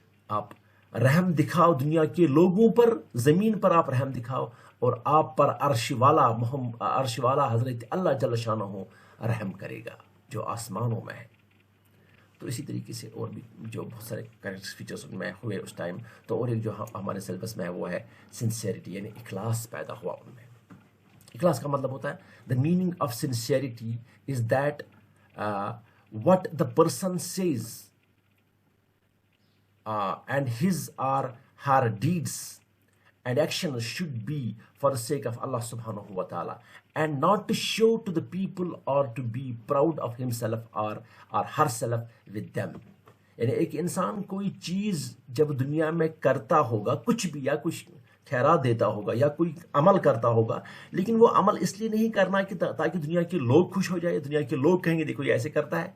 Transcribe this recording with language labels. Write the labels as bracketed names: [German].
[Urdu] آپ رحم دکھاؤ دنیا کے لوگوں پر، زمین پر آپ رحم دکھاؤ اور آپ پر عرش والا حضرت اللہ جل شانہ رحم کرے گا جو آسمانوں میں ہے. تو اسی طریقے سے اور بھی جو بہت سارے کریکٹر فیچرز ان میں ہوئے اس ٹائم. تو اور ایک جو ہمارے سلیبس میں ہے وہ ہے سنسیئرٹی، یعنی اخلاص پیدا ہوا ان میں. اخلاص کا مطلب ہوتا ہے [English] the meaning of sincerity is that what the person says and his or her deeds and actions should be for the sake of Allah subhanahu wa ta'ala and not to show to the people or to be proud of himself or herself with them. [Urdu] یعنی ایک انسان کوئی چیز جب دنیا میں کرتا ہوگا، کچھ بھی یا کچھ خیرات دیتا ہوگا یا کوئی عمل کرتا ہوگا، لیکن وہ عمل اس لیے نہیں کرنا کہ تاکہ دنیا کے لوگ خوش ہو جائے، دنیا کے لوگ کہیں گے دیکھو یہ ایسے کرتا ہے.